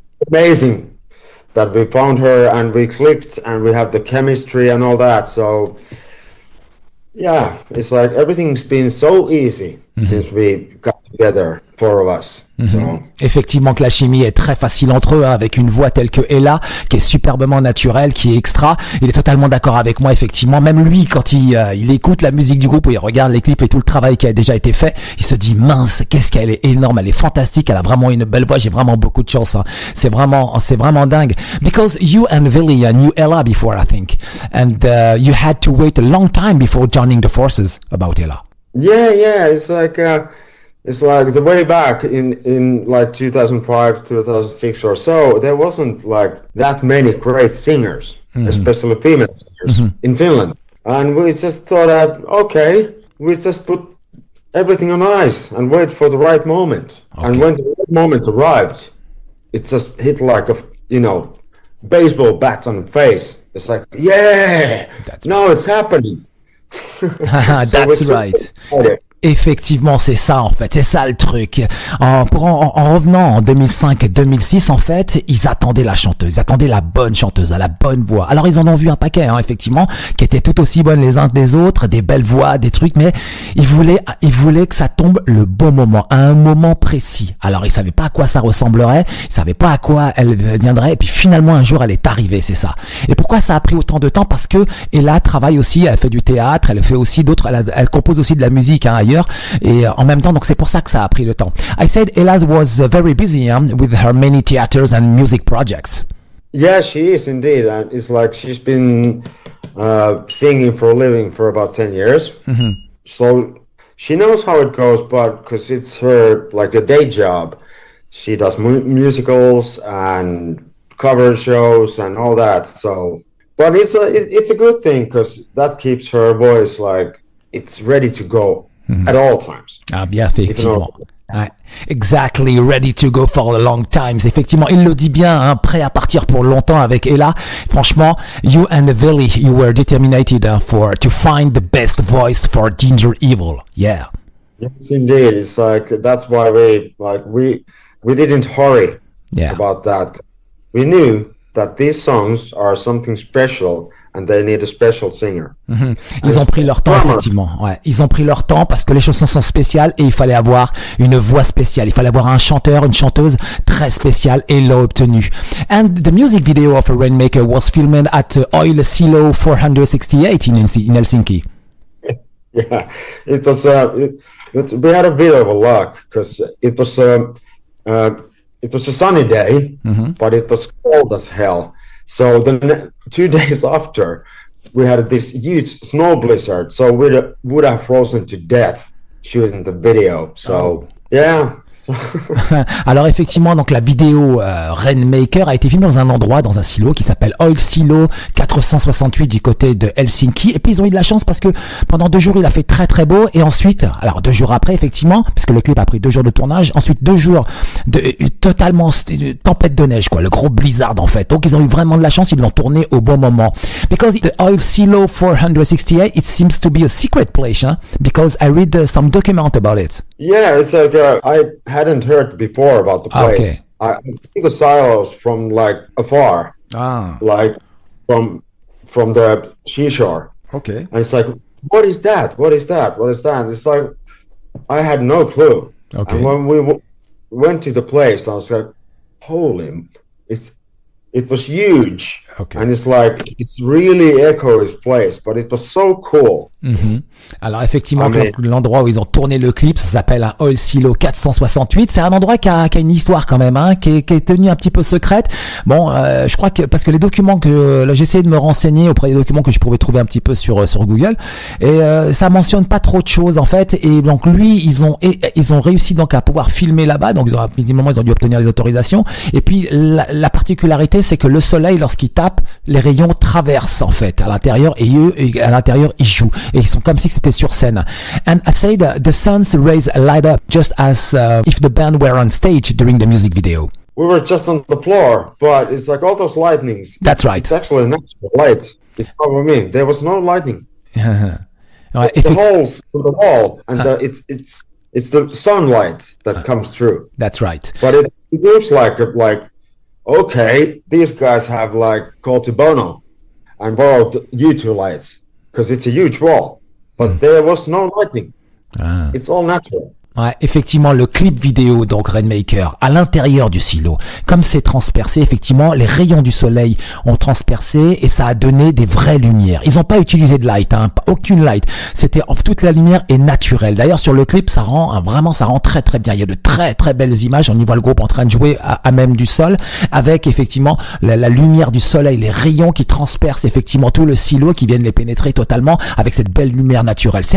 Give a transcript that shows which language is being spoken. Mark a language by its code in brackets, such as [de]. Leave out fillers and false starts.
[en] amazing that we found her and we clicked and we have the chemistry and all that. So, yeah, it's like everything's been so easy since we got together, four of us. So. [fr] Effectivement que la chimie est très facile entre eux, hein, avec une voix telle que Ella, qui est superbement naturelle, qui est extra. Il est totalement d'accord avec moi, effectivement. Même lui, quand il écoute la musique du groupe, ou il regarde les clips et tout le travail qui a déjà été fait, il se dit, mince, qu'est-ce qu'elle est énorme, elle est fantastique, elle a vraiment une belle voix, j'ai vraiment beaucoup de chance, hein. C'est vraiment dingue. [en] Because you and Veli knew Ella before, I think. And you had to wait a long time before joining the forces about Ella. Yeah, it's like the way back in like 2005, 2006 or so, there wasn't like that many great singers, especially female singers in Finland. And we just thought that, okay, we just put everything on ice and wait for the right moment. Okay. And when the right moment arrived, it just hit like baseball bat on the face. It's like, yeah, now it's happening. That's right. [fr] Effectivement, c'est ça en fait, c'est ça le truc. En revenant en 2005 et 2006 en fait, ils attendaient la chanteuse, ils attendaient la bonne chanteuse, la bonne voix. Alors ils en ont vu un paquet, hein, effectivement, qui étaient tout aussi bonnes les uns que les autres, des belles voix, des trucs, mais ils voulaient que ça tombe le bon moment, à un moment précis. Alors ils savaient pas à quoi ça ressemblerait, ils savaient pas à quoi elle viendrait, et puis finalement un jour elle est arrivée, c'est ça. Et pourquoi ça a pris autant de temps? Parce que Ella travaille aussi, elle fait du théâtre, elle fait aussi d'autres, elle compose aussi de la musique, hein, ailleurs. Et en même temps, donc c'est pour ça que ça a pris le temps. [en] I said Ella was very busy with her many theaters and music projects. Yeah, she is indeed, and it's like she's been singing for a living for about 10 years. So she knows how it goes, but because it's her like a day job, she does musicals and cover shows and all that. So, but it's a good thing because that keeps her voice like it's ready to go. At all times. [fr] Ah bien, effectivement. Ouais. [en] Exactly, ready to go for the long times. [fr] Effectivement, il le dit bien, hein, prêt à partir pour longtemps avec Ella. [en] Franchement, you and Veli, you were determined to find the best voice for Ginger Evil. Yeah. Yes, indeed. It's like that's why we didn't hurry about that. We knew that these songs are something special. And they need a special singer. [fr] Ils ont pris leur temps, effectivement. Ouais, ils ont pris leur temps parce que les chansons sont spéciales et il fallait avoir une voix spéciale. Il fallait avoir un chanteur, une chanteuse très spéciale et ils l'ont obtenu. [en] And the music video of Rainmaker was filmed at Oil Silo 468 in Helsinki. Yeah, it was. We had a bit of a luck because it was a sunny day, but it was cold as hell. So the 2 days after, we had this huge snow blizzard. So we would have frozen to death shooting the video. So yeah. [fr] Alors effectivement, donc la vidéo Rainmaker a été filmée dans un endroit, dans un silo qui s'appelle Oil Silo 468 du côté de Helsinki. Et puis ils ont eu de la chance parce que pendant 2 jours il a fait très très beau. Et ensuite, alors 2 jours après effectivement, parce que le clip a pris 2 jours de tournage, ensuite 2 jours de totalement tempête de neige, quoi, le gros blizzard en fait. Donc ils ont eu vraiment de la chance, ils l'ont tourné au bon moment. [en] Because the Oil Silo 468, it seems to be a secret place, huh? Because I read some document about it. Yeah, it's like I hadn't heard before about the place. Okay. I see the silos from like afar, like from the seashore. Okay. And it's like, what is that? What is that? What is that? It's like I had no clue. Okay. And when we went to the place, I was like, holy, it's it was huge. Okay. And it's like, it's really echo his place, but it was so cool. [fr] Mm-hmm. Alors effectivement, Ah, mais... l'endroit où ils ont tourné le clip, ça s'appelle un Oil Silo 468. C'est un endroit qui a une histoire quand même, hein, qui est tenue un petit peu secrète. Bon, je crois que parce que les documents que là j'ai essayé de me renseigner auprès des documents que je pouvais trouver un petit peu sur Google, et ça mentionne pas trop de choses en fait. Et donc lui, ils ont réussi donc à pouvoir filmer là-bas. Donc visiblement ils ont dû obtenir les autorisations. Et puis la particularité, c'est que le soleil, lorsqu'il tape, les rayons traversent en fait à l'intérieur, et eux à l'intérieur ils jouent. Et ils sont comme si c'était sur scène. [en] And I said the sun's rays light up just as if the band were on stage during the music video. We were just on the floor, but it's like all those lightnings. That's right. It's actually natural light. It's what I mean. There was no lightning. [fr] Ouais, [en] the holes to the wall, and it's the sunlight that comes through. That's right. But it looks like okay, these guys have like called to Bono and borrowed U2 lights because it's a huge wall. But there was no lightning. It's all natural. [fr] Ouais, effectivement, le clip vidéo, donc Rainmaker, à l'intérieur du silo, comme c'est transpercé, effectivement, les rayons du soleil ont transpercé et ça a donné des vraies lumières. Ils n'ont pas utilisé de light, hein, aucune light. C'était toute la lumière est naturelle. D'ailleurs, sur le clip, ça rend très très bien. Il y a de très très belles images. On y voit le groupe en train de jouer à même du sol, avec effectivement la lumière du soleil, les rayons qui transpercent effectivement tout le silo, qui viennent les pénétrer totalement avec cette belle lumière naturelle.